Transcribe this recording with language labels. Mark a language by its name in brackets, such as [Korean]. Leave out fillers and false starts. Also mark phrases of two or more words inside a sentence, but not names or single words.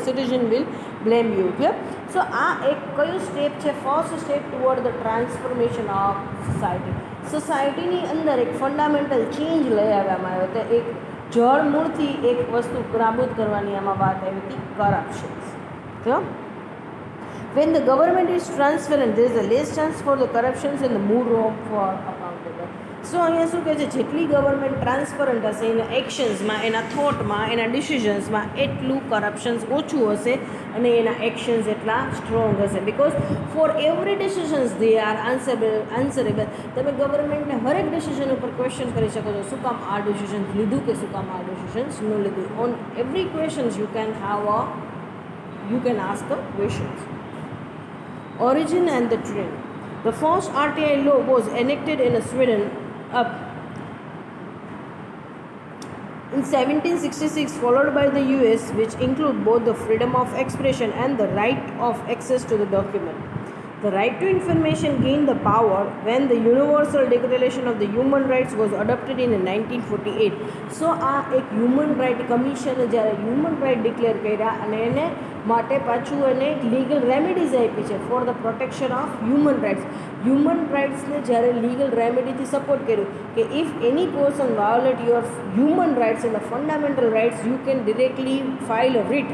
[English] citizen will blame you, clear? so [Gujarati] આ એક કયું સ્ટેપ છે? [English] first step toward the transformation of society. [Gujarati] સોસાયટીની અંદર એક [English] fundamental change [Gujarati] લઈ આવવામાં આવ્યો હતો. એક જળમૂળથી એક વસ્તુ નાબૂદ કરવાની આમાં વાત આવી હતી, કરપ્શન્સ. ક્લિયર? [English] When the government is transparent, there is a less chance for the corruptions and the more room for accountable. [Gujarati] સો અહીંયા શું કહે છે? જેટલી [English] government transparent [Gujarati] હશે એના એક્શન્સમાં, એના થોટમાં, એના ડિસિઝન્સમાં, એટલું કરપ્શન્સ ઓછું હશે અને એના એક્શન્સ એટલા સ્ટ્રોંગ હશે. [English] because for every decisions they are answerable. [Gujarati] તમે ગવર્મેન્ટને હરેક ડિસિઝન ઉપર ક્વેશ્ચન કરી શકો છો, શું કામ આ ડિસિઝન્સ લીધું કે શું કામ આ ડિસિઝન્સ ન લીધું. [English] on every questions you can ask the questions. Origin and the trend. The first RTI law was enacted in Sweden in 1766, followed by the US, which include both the freedom of expression and the right of access to the document. The right to information gained the power when the Universal Declaration of the Human Rights was adopted in 1948. [Gujarati] So આ એક [English] human right commission [Gujarati] જ્યારે [English] human right declare [Gujarati] કર્યા અને એને માટે પાછું એને એક [English] legal remedies [Gujarati] આપી છે [English] for the protection of human rights. હ્યુમન રાઇટ્સને જ્યારે legal remedy support [Gujarati] કર્યું કે [English] if any person violate your human rights and the fundamental rights you can directly file a writ.